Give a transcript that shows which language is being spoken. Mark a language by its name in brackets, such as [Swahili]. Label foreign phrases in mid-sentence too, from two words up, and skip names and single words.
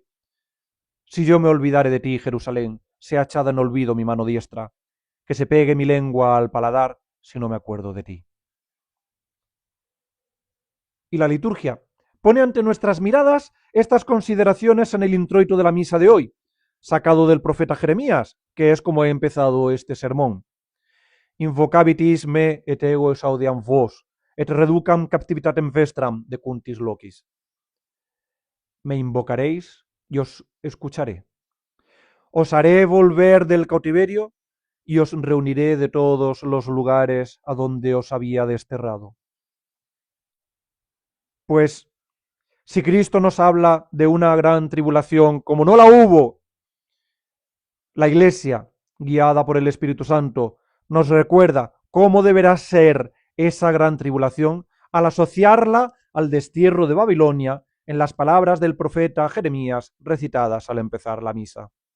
[Spanish] Si yo me olvidare de ti, Jerusalén, sea echada en olvido mi mano diestra, que se pegue mi lengua al paladar si no me acuerdo de ti. Y la liturgia pone ante nuestras miradas estas consideraciones en el introito de la misa de hoy, sacado del profeta Jeremías, que es como he empezado este sermón. [Latin] Invocabitis me et ego esaudeam vos, et reducam captivitatem vestram decuntis locis. [Spanish] Me invocaréis y os escucharé. Os haré volver del cautiverio y os reuniré de todos los lugares a donde os había desterrado. Pues si Cristo nos habla de una gran tribulación, como no la hubo, la Iglesia, guiada por el Espíritu Santo, nos recuerda cómo deberá ser esa gran tribulación al asociarla al destierro de Babilonia en las palabras del profeta Jeremías recitadas al empezar la misa.